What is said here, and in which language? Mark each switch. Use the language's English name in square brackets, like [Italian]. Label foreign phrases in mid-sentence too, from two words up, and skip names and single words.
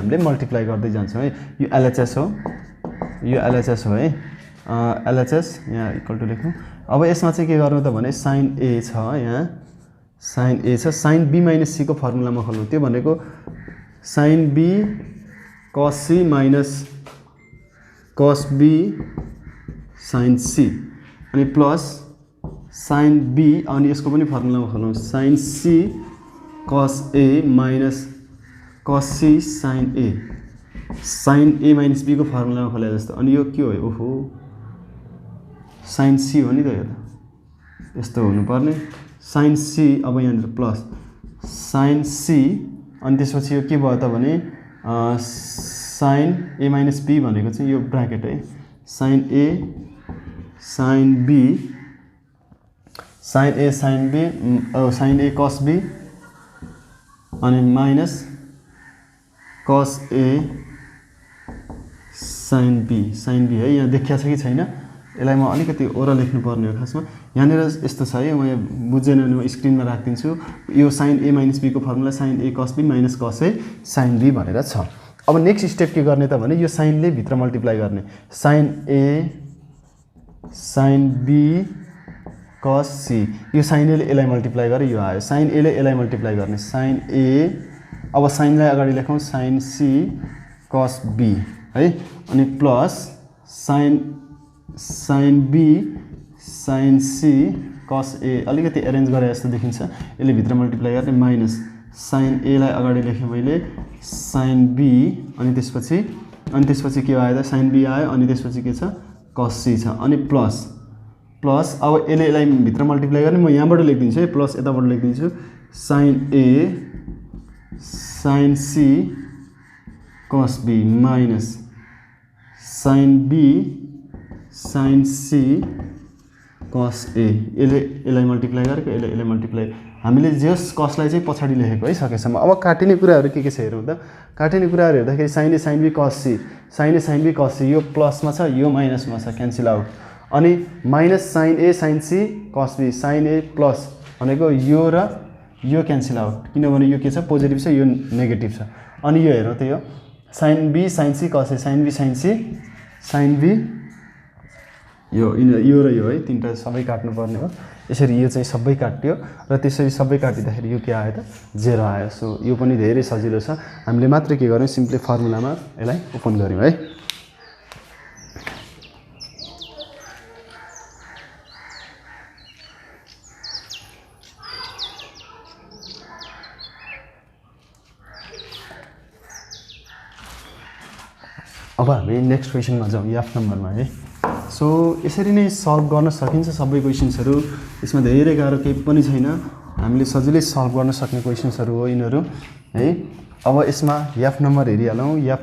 [Nepali] हामीले मल्टिप्लाई गर्दै जान्छौँ है यो LHS हो है LHS यहाँ [English] equal to [Nepali] लेखौँ अब यसमा चाहिँ के गर्नु त भने sin A छ यहाँ sin A छ sin B minus C को फर्मुलामा खोल्नु त्यो भनेको sin B cos C minus cos B sin C अनि प्लस sin B अनि यसको पनि फर्मुलामा खोलौँ sin C cos A minus cos C sin A minus B को फर्मुलामा खोले जस्तो अनि यो के हो ओहो sin C हो नि त यो त यस्तो हुनुपर्ने sin C अब यहाँनिर प्लस sin C अनि त्यसपछि यो के भयो त भने sin A minus B भनेको चाहिँ यो ब्र्याकेट है sin A sin B sin A sin B sin A cos B अनि माइनस cos A sin B है यहाँ देखिया छ कि छैन यसलाई म अलिकति ओरा लेख्नु पर्ने हो खासमा यहाँनिर यस्तो छ है म बुझेन भने म स्क्रिनमा राख्दिन्छु यो sin A minus B को फर्मुला sin A cos B minus cos A sin B भनेर छ अब [English] next step [Nepali] के गर्ने त भने यो साइनले भित्र मल्टिप्लाई गर्ने sin A sin B cos C यो sin A ले यसलाई मल्टिप्लाई गरे यो आयो sin A ले यसलाई मल्टिप्लाई गर्ने sin A अब साइनलाई अगाडि लेखौँ sin C cos B है अनि प्लस sin B sin C cos A अलिकति एरेन्ज गरे जस्तो देखिन्छ यसले भित्र मल्टिप्लाई गर्ने माइनस sin A लाई अगाडि लेखेँ मैले sin B अनि त्यसपछि के आयो त sin B आयो अनि त्यसपछि के छ cos C छ अनि प्लस अब यसलाई भित्र मल्टिप्लाई गर्ने म यहाँबाट लेखिदिन्छु है प्लस यताबाट लेखिदिन्छु sin A sin C cos B माइनस sin B sin C cos A यसलाई मल्टिप्लाई गरेको यसलाई मल्टिप्लाई हामीले जस कसलाई चाहिँ पछाडि लेखेको है सकेसम्म अब काटिने कुराहरू के छ हेरौँ त काटिने कुराहरू हेर्दाखेरि sin A sin B cos C sin A sin B cos C यो प्लसमा छ यो माइनसमा छ [English] cancel out [Nepali] अनि माइनस sin A sin C cos B sin A प्लस भनेको यो र यो [English] cancel out [Nepali] किनभने यो के छ पोजिटिभ छ यो नेगेटिभ छ अनि यो हेरौँ त यो sin B sin C cos A sin B sin C sin B यो र यो है तीनटा सबै काट्नु पर्ने हो यसरी यो चाहिँ सबै काट्यो र त्यसरी सबै काटिँदाखेरि यो के आयो त 0 आयो सो यो पनि धेरै सजिलो छ हामीले मात्र के गर्यौं सिम्पली फर्मुलामा यसलाई ओपन गर्यौं है अब हामी नेक्स्ट क्वेशनमा जाउँ एफ नम्बरमा है सो यसरी नै सल्भ गर्न सकिन्छ सबै क्वेशन्सहरु यसमा धेरै गाह्रो केही पनि छैन हामीले सजिलै सल्भ गर्न सक्ने क्वेशन्सहरु हो यिनीहरु है अब यसमा एफ नम्बर हेरिहालौं एफ